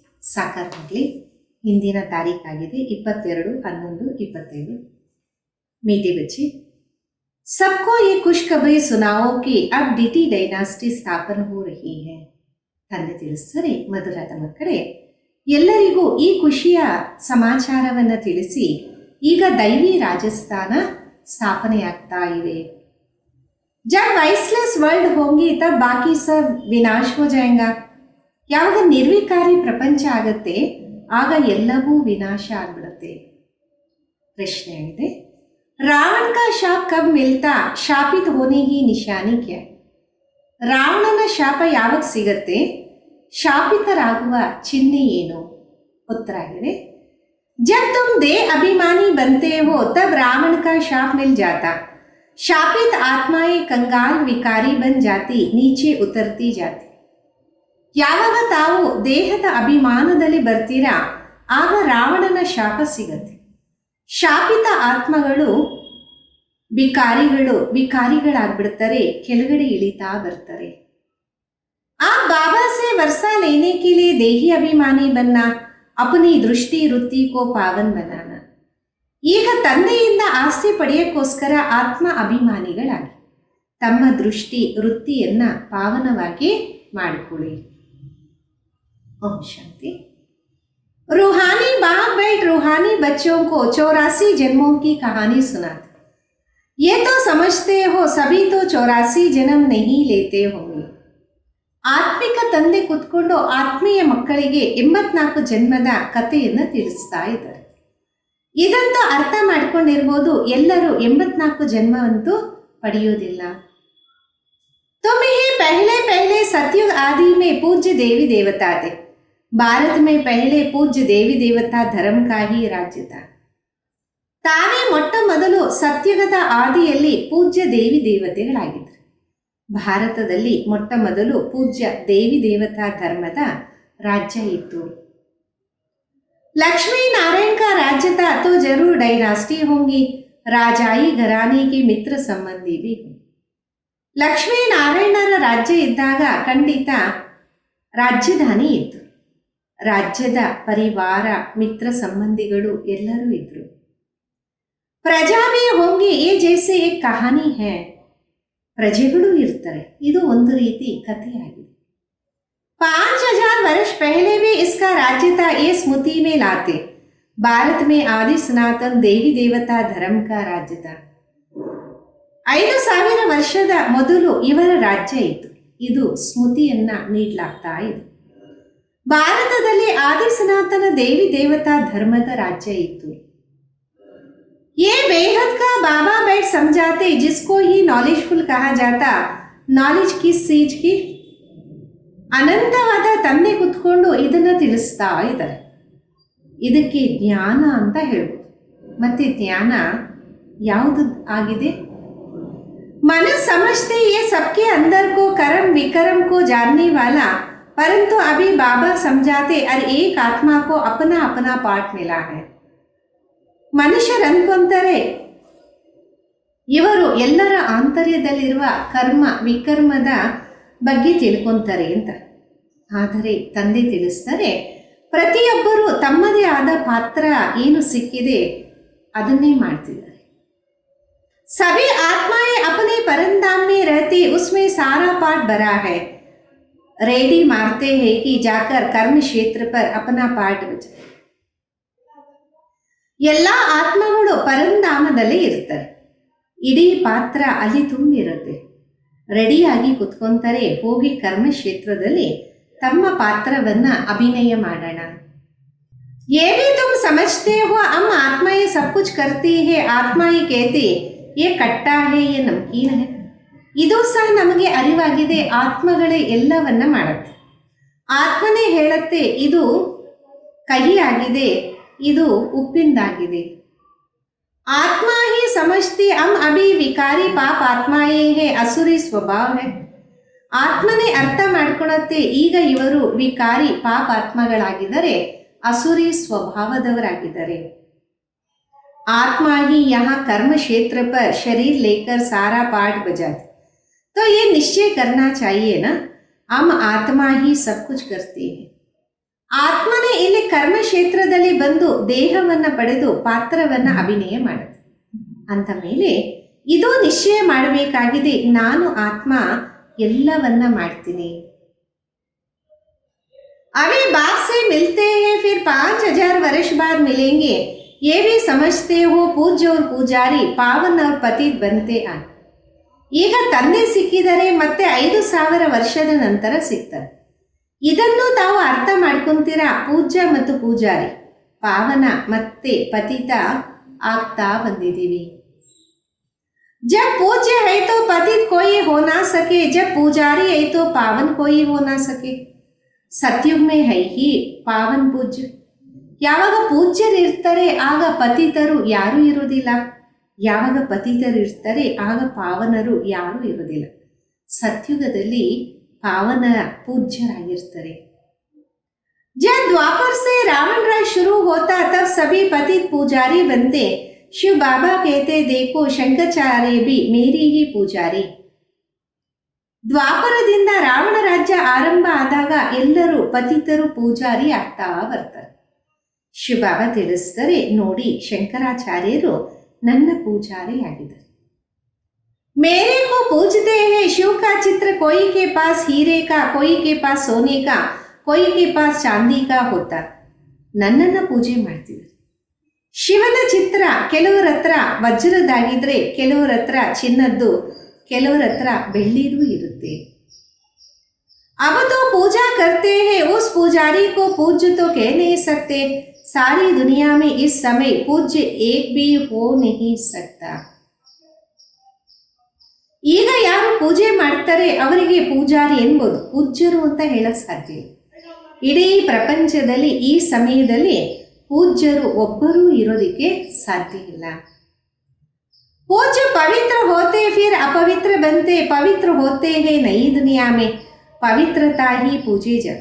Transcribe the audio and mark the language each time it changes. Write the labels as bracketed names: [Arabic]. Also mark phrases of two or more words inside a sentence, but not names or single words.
[Kannada] ಸಾಕಾರವಾಗಲಿ. ಇಂದಿನ ತಾರೀಕಾಗಿದೆ 22/11/25. [Hindi] मीठे बच्चे, सबको ये खुशखबरी सुनाओ कि अब डीटी डायनास्टी स्थापना हो रही है. [Kannada] ತಂದೆ ತಿಳಿಸ್ತಾರೆ, ಮಧುರದ ಮಕ್ಕಳೇ, ಎಲ್ಲರಿಗೂ ಈ ಖುಷಿಯ ಸಮಾಚಾರವನ್ನು ತಿಳಿಸಿ, ಈಗ ದೈವಿ ರಾಜಸ್ಥಾನ ಸ್ಥಾಪನೆಯಾಗ್ತಾ ಇದೆ. [Hindi] जब [English] viceless world [Hindi] होंगी तब बाकी सब विनाश हो जाएगा. [Kannada] ಯಾವಾಗ ನಿರ್ವಿಕಾರಿ ಪ್ರಪಂಚ ಆಗತ್ತೆ ಆಗ ಎಲ್ಲವೂ ವಿನಾಶ ಆಗ್ಬಿಡುತ್ತೆ. ಪ್ರಶ್ನೆ ಆಗಿದೆ, [Hindi] ರಾವಣ का ಶಾಪ कब मिलता? ಶಾಪಿತ होने की निशानी क्या? [Kannada] ರಾವಣನ ಶಾಪ ಯಾವಾಗ ಸಿಗತ್ತೆ? ಶಾಪಿತರಾಗುವ ಚಿಹ್ನೆ ಏನು? ಉತ್ತರ ಆಗಿದೆ, [Hindi] जब तुम दे अभिमानी बनते हो तब रावण का शाप मिल जाता. शापित आत्माएं कंगाल विकारी बन जाती, नीचे उतरती जाती. [Kannada] ಯಾವಾಗ ತಾವು ದೇಹದ ಅಭಿಮಾನದಲ್ಲಿ ಬರ್ತೀರಾ ಆಗ ರಾವಣನ ಶಾಪ ಸಿಗತ್ತೆ. ಶಾಪಿತ ಆತ್ಮಗಳು ವಿಕಾರಿಗಳಾಗ್ಬಿಡ್ತಾರೆ, ಕೆಳಗಡೆ ಇಳಿತಾ ಬರ್ತಾರೆ. [Hindi] आ बाबा से वर्षा लेने के लिए देही अभिमानी बनना, अपनी दृष्टि वृत्ति को पावन बनाना. [Kannada] ಈಗ ತಂದೆಯಿಂದ ಆಸ್ತಿ ಪಡೆಯಕ್ಕೋಸ್ಕರ ಆತ್ಮ ಅಭಿಮಾನಿಗಳಾಗಿ ತಮ್ಮ ದೃಷ್ಟಿ ವೃತ್ತಿಯನ್ನ ಪಾವನವಾಗಿ ಮಾಡಿಕೊಳ್ಳಿ. [Hindi] ओम शांति. रूहानी बाप बैठ रूहानी बच्चों को 84 जन्मों की कहानी सुनाते. ये तो समझते हो सभी तो 84 जन्म नहीं लेते होंगे. [Kannada] ಆತ್ಮಿಕ ತಂದೆ ಕುತ್ಕೊಂಡು ಆತ್ಮೀಯ ಮಕ್ಕಳಿಗೆ 84 ಜನ್ಮದ ಕಥೆಯನ್ನು ತಿಳಿಸ್ತಾ ಇದ್ದಾರೆ. ಇದಂತೂ ಅರ್ಥ ಮಾಡ್ಕೊಂಡಿರ್ಬೋದು, ಎಲ್ಲರೂ 84 ಜನ್ಮವಂತೂ ಪಡೆಯೋದಿಲ್ಲ. [Hindi] तुम्हें पहले पहले सतयुग आदि में पूज्य देवी देवता थे. भारत में पहले पूज्य देवी देवता धर्म का ही राज्य था. [Kannada] ತಾವೇ ಮೊಟ್ಟ ಮೊದಲು ಸತ್ಯುಗದ ಆದಿಯಲ್ಲಿ ಪೂಜ್ಯ ದೇವಿ ದೇವತೆಗಳಾಗಿದ್ದರು. ಭಾರತದಲ್ಲಿ ಮೊಟ್ಟ ಮೊದಲು ಪೂಜ್ಯ ದೇವಿ ದೇವತಾ ಧರ್ಮದ ರಾಜ್ಯ ಇತ್ತು. [Hindi] लक्ष्मी नारायण का राज्य था तो जरूर डायनास्टी होंगी, राजाई घराने के मित्र संबंधी भी होंगे. [Kannada] ಲಕ್ಷ್ಮೀ ನಾರಾಯಣರ ರಾಜ್ಯ ಇದ್ದಾಗ ಖಂಡಿತ ರಾಜಧಾನಿ ಇತ್ತು. ರಾಜ್ಯದ ಪರಿವಾರ ಮಿತ್ರ ಸಂಬಂಧಿಗಳು ಎಲ್ಲರೂ ಇದ್ರು. [Hindi] प्रजा भी होंगी ए जैसे एक कहानी है. [Kannada] ಪ್ರಜೆಗಳು ಇರ್ತಾರೆ, ಇದು ಒಂದು ರೀತಿ ಕಥೆಯಾಗಿದೆ. [Hindi] 5000 वर्ष पहले भी इसका राज्य था, ये स्मृति में लाते. भारत में आदि सनातन देवी देवता धर्म का राज्य था. [Kannada] 5000 ವರ್ಷದ ಮೊದಲು ಇವರ ರಾಜ್ಯ ಇತ್ತು, ಇದು ಸ್ಮೃತಿಯನ್ನ ನೀಡಲಾಗ್ತಾ ಇದೆ. ಭಾರತದಲ್ಲಿ ಆದಿ ಸನಾತನ ದೇವಿ ದೇವತಾ ಧರ್ಮದ ರಾಜ್ಯ ಇತ್ತು. [Hindi] ये बेहद का बाबा बैठ समझाते, जिसको ही नॉलेजफुल कहा जाता. ನಾಲೆಜ್ किस चीज की? [Kannada] ಅನಂತವಾದ ತಂದೆ ಕುತ್ಕೊಂಡು ಇದನ್ನ ತಿಳಿಸ್ತಾ ಇದ್ದಾರೆ. ಇದಕ್ಕೆ ಜ್ಞಾನ ಅಂತ ಹೇಳ್ಬೋದು. ಮತ್ತೆ ಜ್ಞಾನ ಯಾವುದು ಆಗಿದೆ? [Hindi] मन समझते ये सबके अंदर को कर्म विकर्म को जानने वाला, परंतु अभी बाबा समझाते हर एक आत्मा को अपना अपना पाठ मिला है. [Kannada] ಮನುಷ್ಯರು ಅನ್ಕೊಂತಾರೆ ಇವರು ಎಲ್ಲರ ಆಂತರ್ಯದಲ್ಲಿರುವ ಕರ್ಮ ವಿಕರ್ಮದ ಬಗ್ಗೆ ತಿಳ್ಕೊಂತಾರೆ ಅಂತ. ಆದರೆ ತಂದೆ ತಿಳಿಸ್ತಾರೆ, ಪ್ರತಿಯೊಬ್ಬರು ತಮ್ಮದೇ ಆದ ಪಾತ್ರ ಏನು ಸಿಕ್ಕಿದೆ ಅದನ್ನೇ ಮಾಡ್ತಿದ್ದಾರೆ. [Hindi] सभी आत्माएं अपने परमधाम में रहती, उसमें सारा पाठ भरा है. रेडी मारते हैं कि जाकर कर्म क्षेत्र पर अपना पाठ बजाए. [Kannada] ಎಲ್ಲ ಆತ್ಮಗಳು ಪರಂಧಾಮದಲ್ಲಿ ಇರ್ತಾರೆ, ಇಡೀ ಪಾತ್ರ ಅಲ್ಲಿ ತುಂಬಿರುತ್ತೆ. ರೆಡಿಯಾಗಿ ಕುತ್ಕೊಂತಾರೆ, ಹೋಗಿ ಕರ್ಮ ಕ್ಷೇತ್ರದಲ್ಲಿ ತಮ್ಮ ಪಾತ್ರವನ್ನ ಅಭಿನಯ ಮಾಡೋಣ. [Hindi] ये भी तुम समझते हो हम आत्माएं सब कुछ करती है. आत्माएं कहती ये खट्टा है ये नमकीन है. [Kannada] ಇದು ಸಹ ನಮಗೆ ಅರಿವಾಗಿದೆ, ಆತ್ಮಗಳೇ ಎಲ್ಲವನ್ನ ಮಾಡುತ್ತೆ. ಆತ್ಮನೇ ಹೇಳುತ್ತೆ ಇದು ಕಹಿ ಆಗಿದೆ, ಇದು ಉಪ್ಪಿಂದಾಗಿದೆ. [Hindi] आत्मा ही समझती हम अभी विकारी पाप आत्माएं हैं, असुरी स्वभाव है. [Kannada] ಆತ್ಮನೇ ಅರ್ಥ ಮಾಡ್ಕೊಳತ್ತೆ, ಈಗ ಇವರು ವಿಕಾರಿ ಪಾಪ ಆತ್ಮಗಳಾಗಿದ್ದಾರೆ, ಅಸುರಿ ಸ್ವಭಾವದವರಾಗಿದ್ದಾರೆ. [Hindi] आत्मा ही यहाँ कर्म क्षेत्र पर शरीर लेकर सारा पाठ बजाती. तो ये निश्चय करना चाहिए ना, हम आत्मा ही सब कुछ करते हैं. [Kannada] ಆತ್ಮನೇ ಇಲ್ಲಿ ಕರ್ಮ ಕ್ಷೇತ್ರದಲ್ಲಿ ಬಂದು ದೇಹವನ್ನ ಪಡೆದು ಪಾತ್ರವನ್ನ ಅಭಿನಯ ಮಾಡುತ್ತೆ. ಅಂತ ಮೇಲೆ ಇದು ನಿಶ್ಚಯ ಮಾಡಬೇಕಾಗಿದೆ, ನಾನು ಆತ್ಮ ಎಲ್ಲವನ್ನ ಮಾಡ್ತೀನಿ. [Hindi] अभी बाप से मिलते हैं फिर 5000 वर्ष बाद मिलेंगे, ये भी समझते हो पूज्य और पूजारी पावन और पतित बनते हैं. [Kannada] ಈಗ ತಂದೆ ಸಿಕ್ಕಿದರೆ ಮತ್ತೆ 5000 ವರ್ಷದ ನಂತರ ಸಿಗ್ತಾರೆ. ಇದನ್ನು ತಾವು ಅರ್ಥ ಮಾಡ್ಕೊಂತೀರಾ. ಪೂಜ್ಯ ಮತ್ತು ಪೂಜಾರಿ ಪಾವನ ಮತ್ತೆ ಪತಿತ ಆಗ್ತಾ ಬಂದಿದ್ದೀವಿ. [Hindi] जब पूज्य है तो पतित कोई हो ना सके, जब पुजारी है तो पावन कोई हो ना सके. सतयुग में है ही पावन पूज्य. [Kannada] ಯಾವಾಗ ಪೂಜ್ಯರಿರ್ತಾರೆ ಆಗ ಪತಿತರು ಯಾರೂ ಇರುವುದಿಲ್ಲ, ಯಾವಾಗ ಪತಿತರಿರ್ತಾರೆ ಆಗ ಪಾವನರು ಯಾರೂ ಇರುವುದಿಲ್ಲ. ಸತ್ಯುಗದಲ್ಲಿ ಪಾವನ ಪೂಜ್ಯರಾಗಿರ್ತಾರೆ. [Hindi] जब द्वापर से रावण राज शुरू होता तब सभी पतित पुजारी बनते. शिव बाबा कहते देखो शंकराचार्य भी मेरी ही पुजारी. [Kannada] ದ್ವಾಪರದಿಂದ ರಾವಣ ರಾಜ್ಯ ಆರಂಭ ಆದಾಗ ಎಲ್ಲರೂ ಪತಿತರು ಪೂಜಾರಿ ಆಗ್ತಾ ಬರ್ತಾರೆ. ಶಿವಬಾಬಾ ತಿಳಿಸ್ತಾರೆ, ನೋಡಿ ಶಂಕರಾಚಾರ್ಯರು ನನ್ನ ಪೂಜಾರಿ ಆಗಿದ್ದಾರೆ. [Hindi] मेरे को पूजते हैं. शिव का चित्र कोई के पास हीरे का, कोई के पास सोने का, कोई के पास चांदी का होता. [Kannada] ನನ್ನನ್ನು ಪೂಜೆ ಮಾಡ್ತಿದ್ದಾರೆ. ಶಿವನ ಚಿತ್ರ ಕೆಲವರ ಹತ್ರ ವಜ್ರದಾಗಿದ್ರೆ, ಕೆಲವರ ಹತ್ರ ಚಿನ್ನದ್ದು, ಕೆಲವರ ಹತ್ರ ಬೆಳ್ಳಿದು ಇರುತ್ತೆ. [Hindi] अब तो पूजा करते हैं, उस पुजारी को पूज्य तो कह नहीं सकते. सारी दुनिया में इस समय पूज्य एक भी हो नहीं सकता. [Kannada] ಈಗ ಯಾರು ಪೂಜೆ ಮಾಡ್ತಾರೆ ಅವರಿಗೆ ಪೂಜಾರಿ ಎನ್ಬೋದು, ಪೂಜ್ಯರು ಅಂತ ಹೇಳಕ್ ಸಾಧ್ಯ ಇಲ್ಲ. ಇಡೀ ಪ್ರಪಂಚದಲ್ಲಿ ಈ ಸಮಯದಲ್ಲಿ ಪೂಜ್ಯರು ಒಬ್ಬರೂ ಇರೋದಕ್ಕೆ ಸಾಧ್ಯ ಇಲ್ಲ. [Hindi] पूज्य पवित्र होते फिर अपवित्र बनते, पवित्र होते हैं नई दुनिया में, पवित्रता ही पूजे जाते.